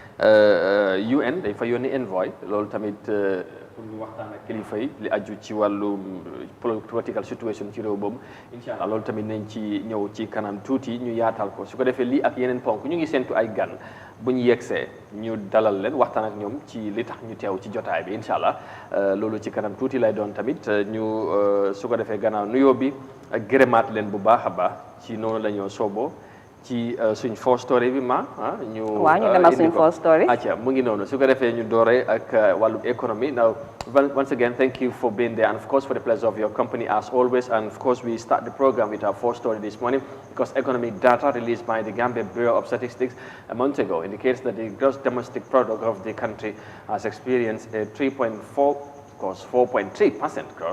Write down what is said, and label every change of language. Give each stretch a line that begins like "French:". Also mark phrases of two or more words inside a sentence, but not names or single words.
Wolof: UN dañ fa yónni envoy loolu tamit pour ñu waxtaan ak kilifa yi li aju ci wàllu
English: political situation
Wolof: ci réew boobu incha allah loolu tamit nañ ci ñëw ci kanam tuuti ñu yaatal ko su ko defee lii ak yeneen ponk ñu ngi séntu ay gan bu ñu yegsee ñu dalal leen waxtaan ak ñoom ci li tax ñu teew ci jotaay bi incha allah loolu ci kanam tuuti lay doon tamit ñu su ko defee gannaaw nuyoo bi ak gërëmaat leen bu baax a baax ci noonu la ñoo sooboo ci suñ
English: first story
Wolof: bi ñu demal suñ
English: first story
Wolof: acca mu ngi noonu su ko defee ñu dooree ak wàllu économie
English: now once again thank you for being there and of course for the pleasure of your company as always and of course we start the program with our first story this morning because economic data released by the Gambia Bureau of Statistics a month ago indicates that the gross domestic product of the country has experienced a 4.3% growth.